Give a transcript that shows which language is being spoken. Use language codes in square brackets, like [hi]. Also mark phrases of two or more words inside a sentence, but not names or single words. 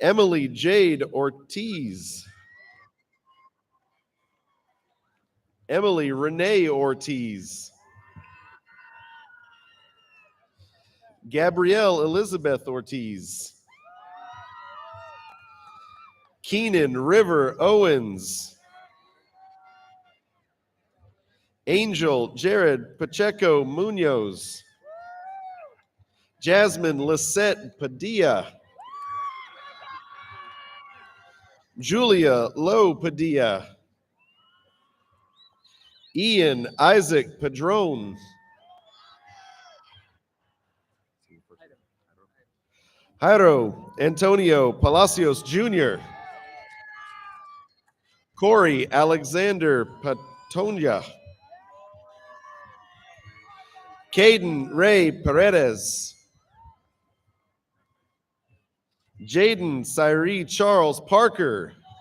[en] Emily Jade Ortiz. Emily Renee Ortiz. Gabrielle Elizabeth Ortiz. Keenan River Owens. Angel Jared Pacheco Munoz. Jasmine Lisette Padilla. Julia Lowe Padilla. Ian Isaac Padron. Jairo Antonio Palacios Jr. Corey Alexander Patonia. Caden Ray Paredes. Jaden Cyree Charles Parker.